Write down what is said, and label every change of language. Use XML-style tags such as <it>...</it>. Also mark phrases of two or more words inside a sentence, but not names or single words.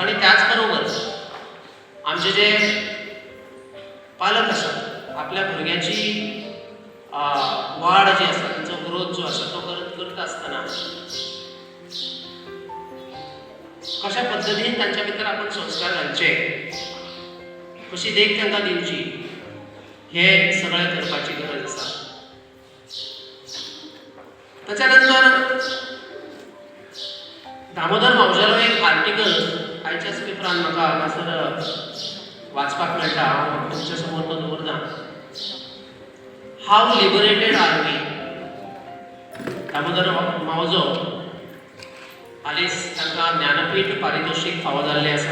<mr>आणि त्याचबरोबर आमचे जे पालक असतात, आपल्या मुलग्याची वाढ जी असतात, त्यांचा ग्रोथ जो असतो तो करत असताना कशा पद्धतीने त्यांच्या भितर आपण संस्कार घालचे, कशी देख त्यांना दिवची, हे सगळं करपाची गरज असा.</mr> <kok>त्याच्यानंतर दामोदर मावजालो एक आर्टिकल आयच्याच पेपरान म्हाका हांगासर वाचपाक मेळटा, हांव तुमच्या समोर तो दवरता.</kok> <en>How liberated are we.</en> <kok>दामोदर मावजो हालींच तांकां ज्ञानपीठ पारितोषिक फावो जाल्लें आसा.</kok>